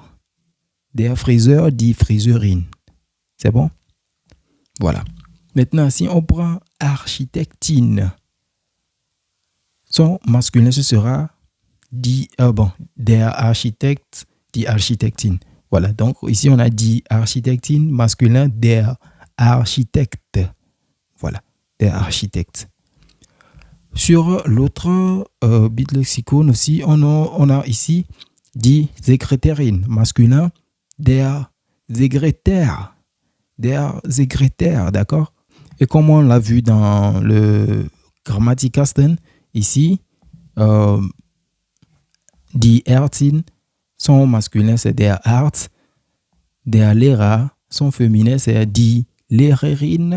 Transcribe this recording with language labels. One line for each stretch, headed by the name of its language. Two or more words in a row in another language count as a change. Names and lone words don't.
German: Der Friseur, die Friseurin.
French: C'est bon? Voilà. Maintenant, si on prend Architectine, son masculin, ce sera
German: der Architect, die Architektin.
French: Voilà, donc ici on a
German: die Architektin,
French: masculin,
German: der Architect. Voilà, der Architect.
French: Sur l'autre bitlexicon aussi, on a ici
German: die Sekretärin,
French: masculin,
German: der Sekretär. Der Sekretär,
French: d'accord? Et comme on l'a vu dans le Grammatikasten, ici,
German: die Ärztin,
French: son masculin c'est
German: der Arzt, der Lehrer,
French: son féminin c'est
German: die Lehrerin.